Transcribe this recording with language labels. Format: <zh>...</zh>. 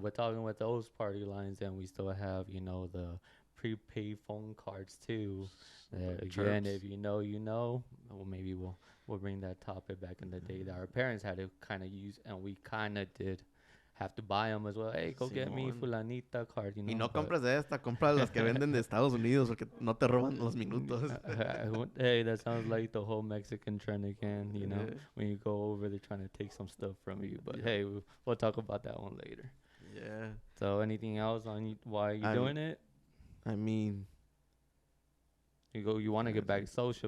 <en>we're talking with those party lines, and we still have, the prepaid phone cards too. The Again, chirps. if you know, you know. Well, maybe we'll bring that topic back in the day that our parents had to kind of use, and we kind of did have to buy them as well. Hey, go get me</en> <es>Simón.</es> <en>fulanita card,</en> <es>Y no</es> <en>but</en> <es>compras de esta, compra las que venden de Estados Unidos porque no te roban los minutos.</es> <en>hey, that sounds like the whole Mexican trend again. Yeah. When you go over, they're trying to take some stuff from you. But Yep. hey, we'll talk about that one later. Yeah. So, anything else on why you I'm. doing it? I mean, You want to get back to social</en>